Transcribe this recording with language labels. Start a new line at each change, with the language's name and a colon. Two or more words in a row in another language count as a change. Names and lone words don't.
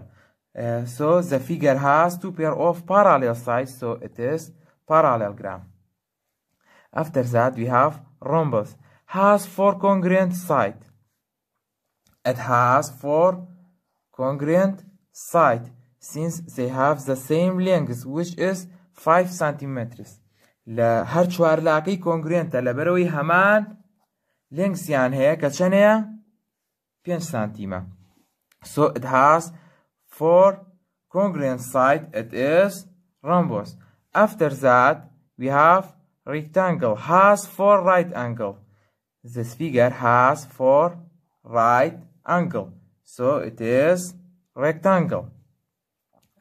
English: So the figure has two pair of parallel sides, so it is parallelogram. After that we have rhombus has four congruent sides. It has four congruent sides since they have the same length, which is 5 centimeters.
Central Kurdish: هەر چوار لاکەی کۆنگرێنتە لەبەرەوەی هەمان لێنگسیان هەیە کە چەندەیە؟ 5 سانتیمە.
English: So it has four congruent sides, it is rhombus. After that we have rectangle has four right angle. This figure has four right angle, so it is rectangle.